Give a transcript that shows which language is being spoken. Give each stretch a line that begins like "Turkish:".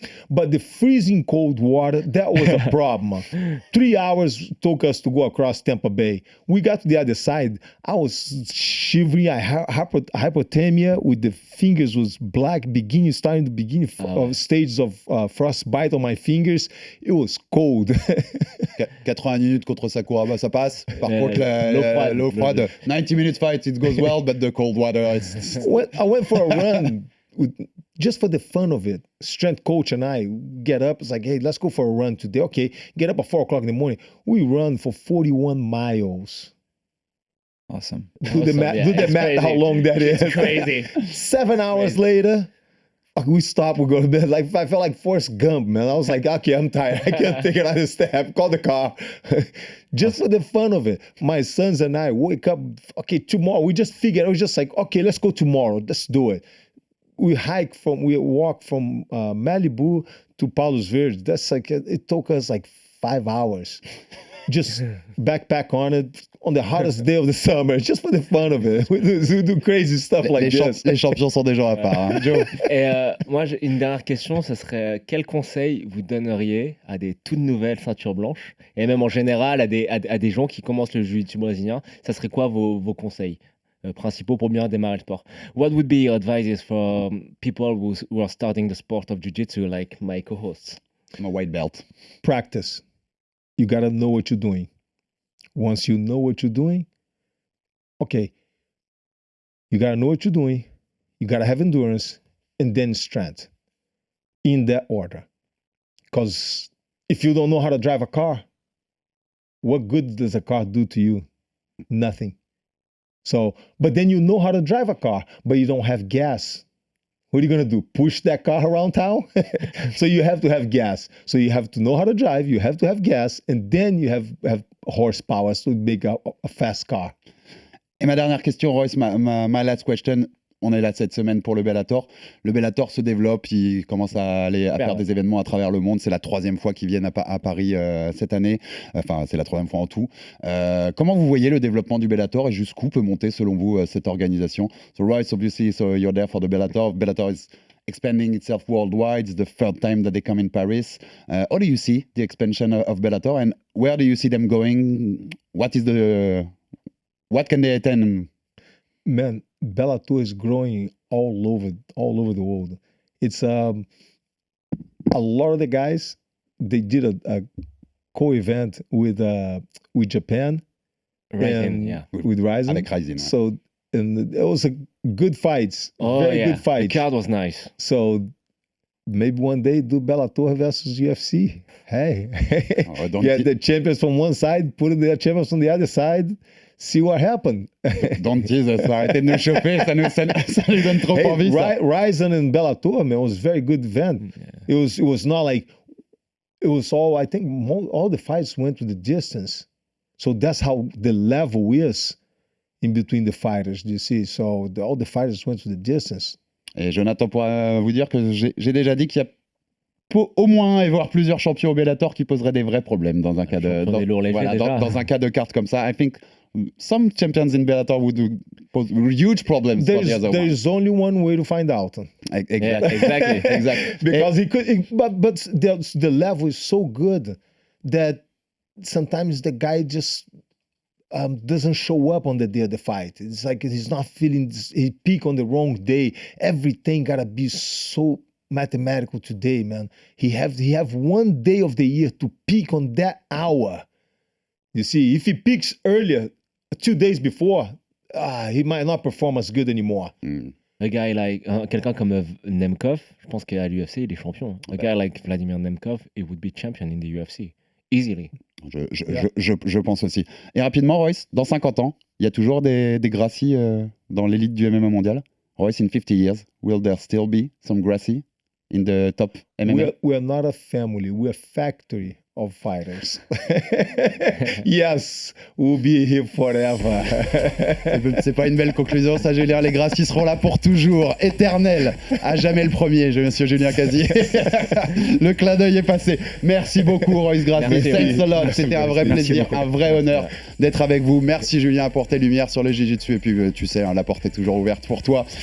English: But the freezing cold water, that was a problem. 3 hours took us to go across Tampa Bay. We got to the other side. I was shivering. I had hypothermia with the fingers was black, starting the beginning of stages of frostbite on my fingers. It was cold.
French: 80 minutes contre Sakuraba, ça passe. Par contre, l'eau froide.
English: 90 minutes fight, it goes well, but the cold water, I went for a run. Just for the fun of it, strength coach and I get up. It's like, hey, let's go for a run today. Okay, get up at 4 o'clock in the morning. We run for 41 miles. Awesome. Do the math, how long that is. It's crazy. 7 hours later, we stop, we go to bed. Like I felt like Forrest Gump, man. I was like, okay, I'm tired. I can't take another step. Call the car. Just for the fun of it. My sons and I wake up, okay, tomorrow. We just figured, it was just like, okay, let's go tomorrow. Let's do it. We walk from Malibu to Palos Verdes. That's like, it took us like 5 hours. Just backpack on it on the hottest day of the summer, just for the fun of it. We do crazy stuff like this.
French: Les champions sont des gens à part. Hein. Joe. Et moi, j'ai une dernière question, ce serait quel conseil vous donneriez à des toutes nouvelles ceintures blanches et même en général à des gens qui commencent le jiu-jitsu brésilien? Ça serait quoi vos conseils principaux pour bien démarrer le sport?
English: What would be your advices for people who are starting the sport of jiu-jitsu like my co-hosts? I'm a white belt. Practice. You got to know what you're doing. Once you know what you're doing, okay, you got to know what you're doing. You got to have endurance and then strength in that order. Because if you don't know how to drive a car, what good does a car do to you? Nothing. So, but then you know how to drive a car, but you don't have gas. What are you going to do? Push that car around town? So you have to have gas. So you have to know how to drive, you have to have gas, and then you have horsepower to make a fast car.
French: Et ma dernière question,
English: Royce, my last question.
French: On est là cette semaine pour le Bellator. Le Bellator se développe, il commence à faire des événements à travers le monde. C'est la 3e fois qu'ils viennent à Paris cette année. Enfin, c'est la 3e fois en tout. Comment vous voyez le développement du Bellator et jusqu'où peut monter, selon vous, cette organisation?
English: So, Royce, obviously, so you're there for the Bellator. Bellator is expanding itself worldwide. It's the 3rd time that they come in Paris. How do you see the expansion of Bellator and where do you see them going? What can they attend? Man, Bellator is growing all over the world. It's a lot of the guys, they did a co-event with Japan and with Ryzen.
French: Avec Ryzen.
English: So and it was a good fights. Good fights. The card was nice. So maybe one day do Bellator versus UFC. Hey, the champions from one side, put the champions on the other side. See what happened. Don't tease us.
French: Arrêtez de nous chauffer. Ça nous donne trop envie.
English: Ryzen and Bellator, man, it was a very good event. Yeah. It was not like, it was all, I think all the fights went to the distance. So that's how the level is in between the fighters, you see. So all the fighters went to the distance.
French: Et Jonathan pourra vous dire que j'ai déjà dit qu'il y a au moins et voire plusieurs champions au Bellator qui poseraient des vrais problèmes dans un cas dans un cas de carte comme ça.
English: I think some champions in Bellator would pose huge problems for the other one. There's only one way to find out. Exactly. Because but the level is so good that sometimes the guy just doesn't show up on the day of the fight. It's like he's not feeling, he peak on the wrong day. Everything gotta be so mathematical today, man. He have one day of the year to peak on that hour. You see, if he peaks earlier, 2 days before, he might not perform as good anymore. A guy like
French: quelqu'un comme Nemkov, je pense qu'à l'UFC il est champion.
English: A guy like Vladimir Nemkov, he would be champion in the UFC easily.
French: Je pense aussi. Et rapidement, Royce, dans 50 ans, il y a toujours des Gracie dans l'élite du MMA mondial.
English: Royce, in 50 years, will there still be some Gracie in the top MMA? We are not a family. We are a factory of fighters. Yes, we'll be here forever.
French: C'est pas une belle conclusion, ça, Julien. Les Gracie seront là pour toujours, éternels, à jamais le premier, monsieur Julien Casier. Le clin d'œil est passé. Merci beaucoup, Royce Gracie.
English: Thanks a lot.
French: C'était un vrai plaisir, un vrai honneur d'être avec vous. Merci, Julien, pour tes lumières sur le jiu-jitsu. Et puis, tu sais, la porte est toujours ouverte pour toi.